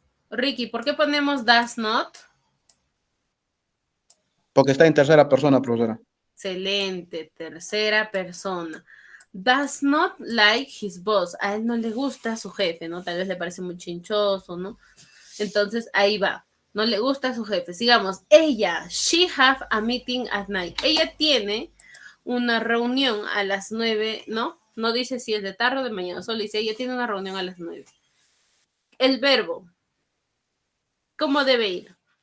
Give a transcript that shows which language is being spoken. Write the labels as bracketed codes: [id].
[es] Ricky, ¿por qué ponemos does not? Porque está en tercera persona, profesora. Excelente, tercera persona. [en] Does not like his boss. [es] A él no le gusta su jefe, ¿no? Tal vez le parece muy chinchoso, ¿no? Entonces, ahí va. No le gusta su jefe. Sigamos. [en] Ella, she have a meeting at night. [es] Ella tiene una reunión a las 9, ¿no? No dice si es de tarde o de mañana, solo dice ella tiene una reunión a las 9. El verbo, ¿cómo debe ir?